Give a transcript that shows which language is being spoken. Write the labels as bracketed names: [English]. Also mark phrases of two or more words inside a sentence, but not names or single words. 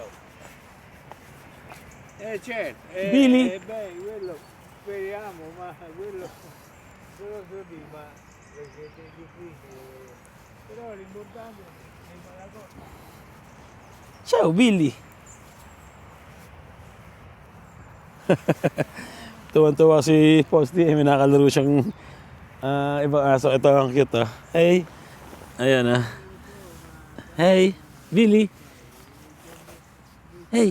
[Italian] Certo, Billy. quello speriamo, ma quello così, ma perché è difficile. Però l'importante è la cosa. Ciao, Billy. [Filipino] Tuwan-tuwa si Posty, may nakalaro siyang ibang aso. Ito ang cute Hey. Ayan Hey, Billy. [English] Hey.